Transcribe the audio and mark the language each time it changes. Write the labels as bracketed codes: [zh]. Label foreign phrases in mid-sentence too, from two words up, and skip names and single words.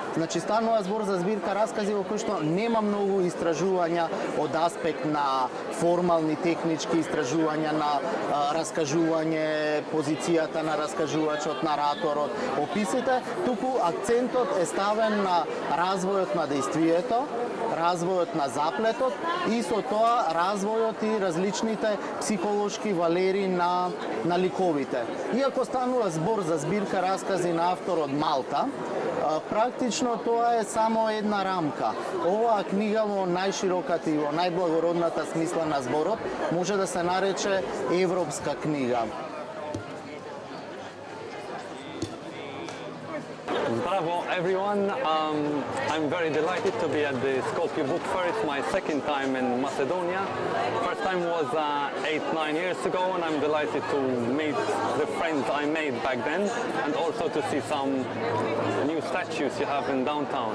[mk] Значи станува збор за збирка раскази во кои што нема многу истражувања од аспект на формални технички истражувања на раскажување, позицијата на раскажувачот, нараторот, описите, туку акцентот е ставен на развојот на дејствието, развојот на заплетот и со тоа развојот и различните психолошки валери на ликовите. Иако станува збор за збирка раскази на автор од Малта, практично тоа е само една рамка. Оваа книга во најшироката и во најблагородната смисла на зборот може да се нарече европска книга. [en] Bravo everyone, I'm very delighted to be at the Skopje Book Fair. It's my second time in Macedonia. First time was 8-9 years ago, and I'm delighted to meet the friends I made back then and also to see some new statues you have in downtown.